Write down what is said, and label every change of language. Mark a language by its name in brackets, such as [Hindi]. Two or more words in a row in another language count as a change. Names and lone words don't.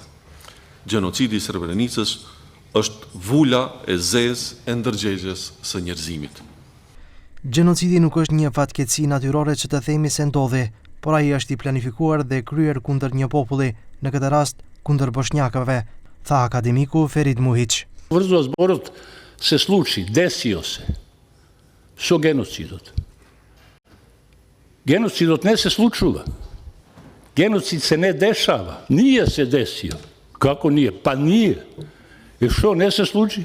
[Albanian] Gjenocidi i Srebrenicës është vula e zezë e ndërgjegjes së njerëzimit. Gjenocidi nuk është një fatkeqësi natyrore që të themi se ndodhi, por ai është i planifikuar dhe kryer kundër një populli, në këtë rast kundër bošnjakëve, tha akademiku Ferit Muhić. [Macedonian] Брзо зборот се случи, [Serbian] desio se. [Macedonian] Што геноцидот? Геноцидот не се случува. [Serbian] Genocid se ne dešava. Nije se desio. Kako nije? Pa nije. [Macedonian] И што не се случи?